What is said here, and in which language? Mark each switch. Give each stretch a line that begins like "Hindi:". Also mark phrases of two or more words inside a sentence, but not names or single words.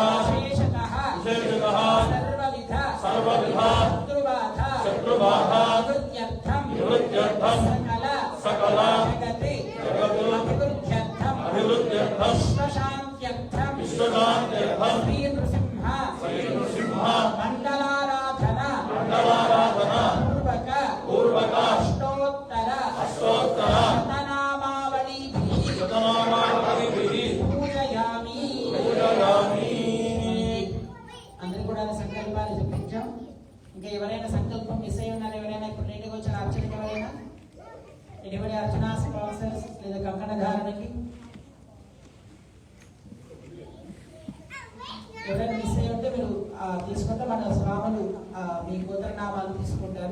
Sanskrit: विशेषतः सर्वविध शत्रुबाधा निवृत्त्यर्थं सकल जगति अभिवृद्ध्यर्थं विश्वशान्त्यर्थं श्री नृसिंह मंडलाराधना पूर्वक अष्टोत्तर शतनामावलिभिः पूजयामि
Telugu: అందరూ కూడా సంకల్పాలు చెప్పించాం. ఇంకా ఎవరైనా సంకల్పం మిస్ అయి ఉన్నారు? ఎవరైనా ఇప్పుడు నీటికి వచ్చిన అర్చనకి ఎవరైనా ఎటువంటి అర్చనా స్పాన్సర్స్ లేదా కంకణ ధారణకి ఎవరైనా మిస్ అయి ఉంటే మీరు తీసుకుంటే మన స్వాములు మీ గోత్రనామాలు తీసుకుంటారు.